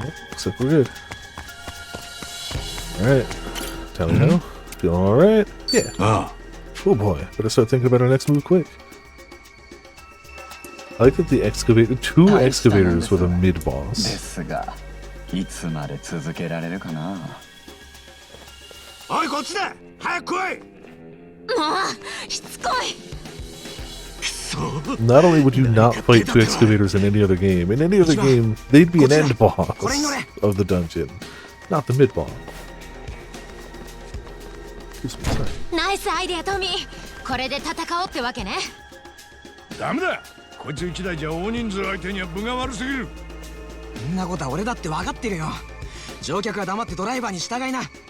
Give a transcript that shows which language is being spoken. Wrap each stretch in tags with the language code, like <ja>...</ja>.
<en>Looks like we're good. Alright. Tell me how. Feeling alright? Yeah. Oh boy. Better start thinking about our next move quick. I like that the excavator, 2 excavators with a mid-boss.</en> <ja>ですが、いつまで続けられるかな。おい、こっちだ。早く来い。もうしつこい。</ja> <en>Not only would you not fight 2 excavators in any other game, in any other game, they'd be an end boss of the dungeon, not the mid-boss.</en> <ja>ナイスアイデアトミー。これで戦おうってわけね。ダメだ。こいつ1台じゃ大人数相手には分が悪すぎる。そんなことは俺だって分かってるよ。乗客は黙ってドライバーに従いな。</ja>